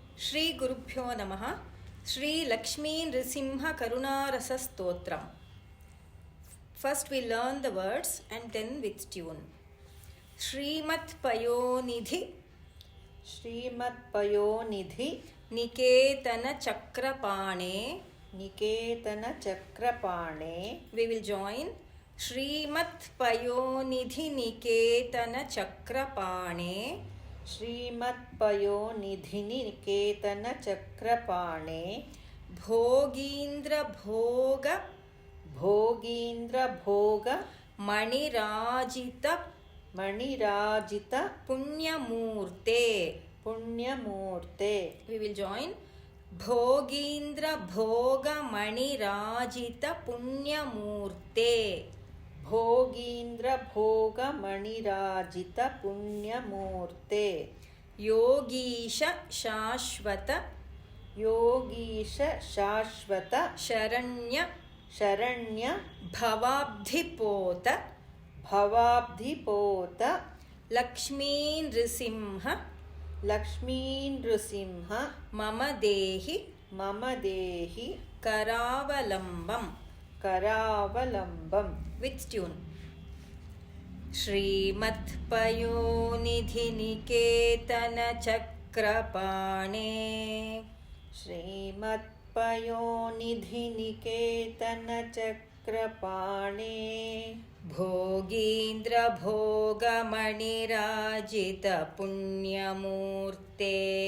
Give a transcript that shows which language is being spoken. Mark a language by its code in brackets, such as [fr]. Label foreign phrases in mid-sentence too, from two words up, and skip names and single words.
[sa] ಶ್ರೀ ಗುರುಭ್ಯೋ ನಮಃ. ಶ್ರೀ ಲಕ್ಷ್ಮೀ ನೃಸಿಂಹ ಕರುಣಾರಸ ಸ್ತೋತ್ರಂ. [en] First we learn the words and then with tune. [sa] ಶ್ರೀಮತ್ ಪಯೋನಿಧಿ ಶ್ರೀಮತ್ ಪಯೋನಿಧಿ ನಿಕೇತನ ಚಕ್ರಪಾಣೆ. ನಿಕೇತನ ಚಕ್ರಪಾಣೆ. [en] We will join. [sa] ಶ್ರೀಮತ್ ಪಯೋನಿಧಿ ನಿಕೇತನ ಚಕ್ರಪಾಣೆ. ಶ್ರೀಮತ್ ಪಯೋನಿಧಿ ನಿಕೇತನ ಚಕ್ರಪಾಣೆ. ಭೋಗೀಂದ್ರ ಭೋಗ ಭೋಗೀಂದ್ರ ಭೋಗ ಮಣಿರಾಜಿತ ಮಣಿರಾಜಿತ ಪುಣ್ಯಮೂರ್ತೆ. ಪುಣ್ಯಮೂರ್ತೆ. [en] We will join. [sa] ಭೋಗೀಂದ್ರ ಭೋಗ ಮಣಿರಾಜಿತ ಪುಣ್ಯಮೂರ್ತೆ. ಭೋಗೀಂದ್ರ ಭೋಗ ಮಣಿರಾಜಿತ ಪುಣ್ಯಮೂರ್ತೆ. ಯೋಗೀಶ ಶಾಶ್ವತ ಯೋಗೀಶ ಶಾಶ್ವತ ಶರಣ್ಯ ಶರಣ್ಯ ಭವಾಬ್ಧಿಪೋತ ಭವಾಬ್ಧಿಪೋತ ಲಕ್ಷ್ಮೀ ನೃಸಿಂಹ ಲಕ್ಷ್ಮೀ ನೃಸಿಂಹ ಮಮ ದೇಹಿ ಮಮ ದೇಹಿ ಕರಾವಲಂಬಂ. ಕರಾವಲಂಬಂ. [en] With tune. [sa] ಶ್ರೀಮತ್ ಪಯೋನಿಧಿ ನಿಕೇತನ ಚಕ್ರಪಾಣೆ. ಶ್ರೀಮತ್ ಪಯೋನಿಧಿ ನಿಕೇತನ ಚಕ್ರಪಾಣೆ. ಭೋಗೀಂದ್ರ ಭೋಗ ಮಣಿರಾಜಿತ ಪುಣ್ಯಮೂರ್ತೆ.